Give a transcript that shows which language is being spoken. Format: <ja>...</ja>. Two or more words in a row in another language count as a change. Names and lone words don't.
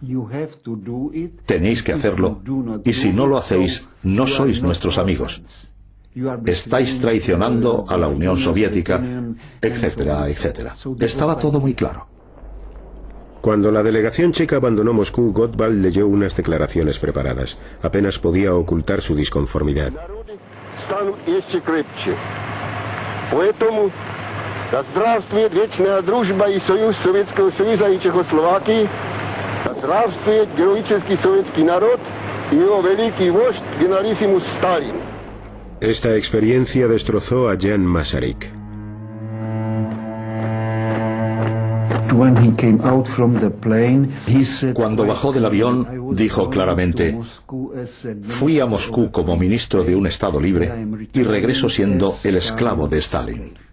<es>Tenéis que hacerlo y si no lo hacéis, no sois nuestros amigos. Estáis traicionando a la Unión Soviética, etcétera, etcétera. Estaba todo muy claro. Cuando la delegación checa abandonó Moscú, Gottwald leyó unas declaraciones preparadas. Apenas podía ocultar su disconformidad.</es> <ru>Да здравствует вечная дружба и союз Советского Союза и Чехословакии, да здравствует героический советский народ и его великий вождь генералиссимус Сталин.</ru> <es>Esta experiencia destrozó a Jan Masaryk. Cuando bajó del avión, dijo claramente: fui a Moscú como ministro de un Estado libre y regreso siendo el esclavo de Stalin.</es>